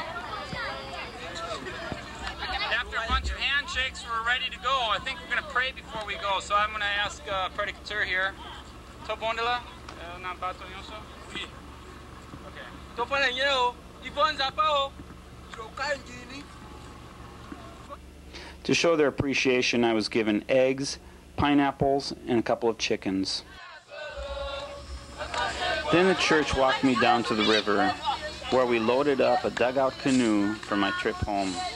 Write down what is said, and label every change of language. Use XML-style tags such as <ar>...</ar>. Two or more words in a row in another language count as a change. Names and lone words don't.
<en>After a bunch of handshakes, we're ready to go. I think we're going to pray before we go. So I'm going to ask Predicateur here.</en> <ln>Tobondela? Nabato Yoso? Oui.</ln> <en>Okay. To show their appreciation, I was given eggs, pineapples, and a couple of chickens. Then the church walked me down to the river, where we loaded up a dugout canoe for my trip home.</en>